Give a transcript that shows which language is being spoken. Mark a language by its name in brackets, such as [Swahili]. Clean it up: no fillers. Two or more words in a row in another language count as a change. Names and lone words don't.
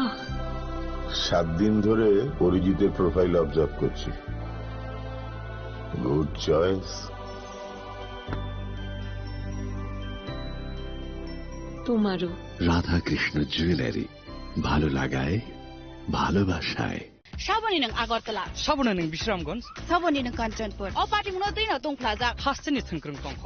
[Bangla] 7 দিন ধরে অরিজিতের প্রোফাইল অবজার্ভ করছি। [English] Good choice. [Bangla] তোমারও। রাধাকৃষ্ণ জুয়েলারি, ভালো লাগায় ভালোবাসায়। [Kok Borok] साबोनी नों आगरतला, साबोनी नों विश्रामगंज, साबोनी नों कांचनपुर, ओ पार्टी मुनो दैनो दं प्लाजा, हास्टेनि थंख्रं तंखर,